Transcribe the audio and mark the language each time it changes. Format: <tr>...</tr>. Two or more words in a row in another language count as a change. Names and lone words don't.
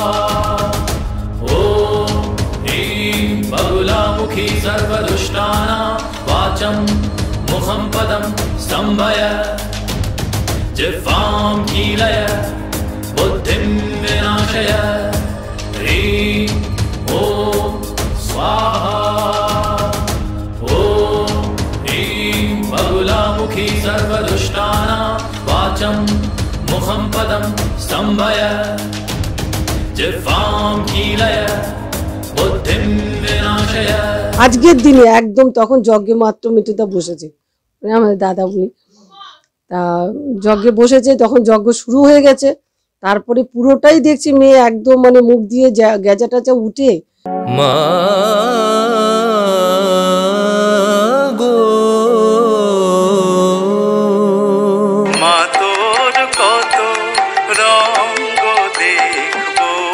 <sa>ॐ ह्रीं बगुलामुखी सर्वदुष्टानां वाचं मुखं पदं स्तम्भय जिह्वां कीलय बुद्धिं विनाशय ह्रीं ॐ स्वाहा ॐ ह्रीं बगुलामुखी सर्वदुष्टानां वाचं मुखं पदं स्तम्भय जिह्वां कीलय बुद्धिं विनाशय।</sa> <bn>আজকের দিনে একদম তখন যজ্ঞে মাত্র মিতুদা বসেছে, আমাদের দাদা উনি তা যজ্ঞে বসেছে, তখন যজ্ঞ শুরু হয়ে গেছে। তারপরে পুরোটাই দেখছি মেয়ে একদম মানে মুখ দিয়ে গেজা টাজা উঠে মা গো মা তোর কত রঙ্গ দেখবো</bn>